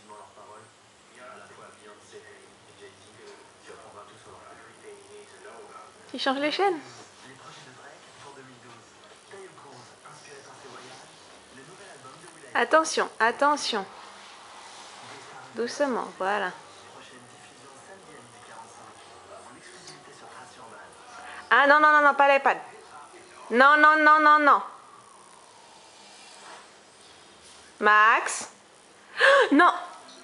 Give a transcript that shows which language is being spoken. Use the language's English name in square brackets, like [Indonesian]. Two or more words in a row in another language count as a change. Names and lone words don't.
[French] Tu changes les chaînes? Attention, attention. Doucement, voilà. Ah non, non, non, non, pas l'iPad. Non, non, non, non, non. Max? Non!